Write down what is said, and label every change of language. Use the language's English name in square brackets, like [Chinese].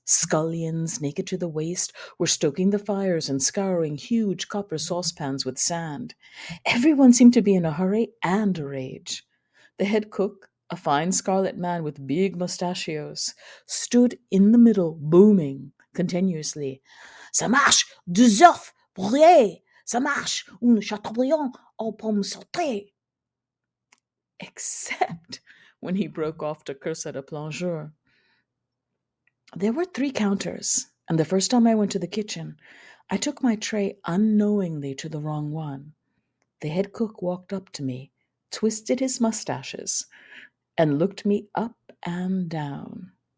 [English] Scullions, naked to the waist, were stoking the fires and scouring huge copper saucepans with sand. Everyone seemed to be in a hurry and a rage. The head cook, a fine scarlet man with big mustachios, stood in the middle, booming continuously. [French] Ça marche! Deux œufs brûlés! Ça marche! Un chateaubriand aux pommes sautées! [English] Except when he broke off to curse at a plongeur. There were 3 counters, and the first time I went to the kitchen, I took my tray unknowingly to the wrong one. The head cook walked up to me, twisted his mustaches, and looked me up and down.